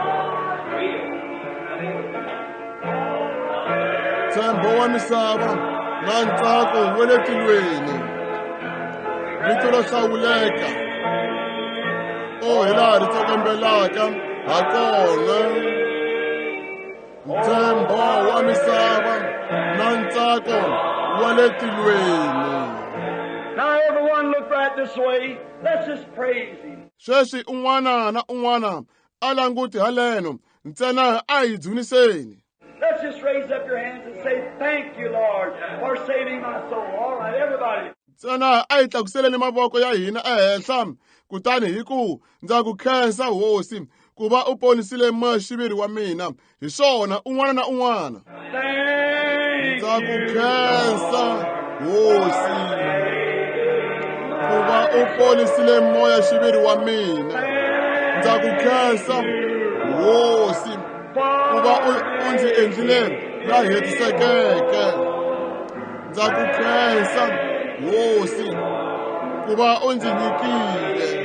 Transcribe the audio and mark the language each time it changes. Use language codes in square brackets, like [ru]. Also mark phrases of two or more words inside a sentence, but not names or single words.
[ts] Ntshembo wa misava na ntsako wa le tilweni, vito ro hlawuleka hi laha ri tsekembelaka ha kona. Ntshembo wa misava na ntsako wa le tilweni. [en] Now everyone look right this way. Let's just praise Him. [ts] Sweswi un'wana na un'wana a languti haleno, ntsena a hi dzuniseni. [en] Let's just raise up your hands and say, thank you, Lord, for saving my soul. All right, everybody. [ts] ntsena a hi tlakuseleni mavoko ya hina ehenhla kutani hi ku ndza ku khensa hosi ku va u ponisile muxiviri wa mina hi swona un'wana na un'wana ndza ku khensa hosi ku va u ponisile moya xiviri wa mina ndza ku khensa hosi ku va u ndzi endlile la hetisekeke ndza ku khensa hosi ku va u ndzi nyikile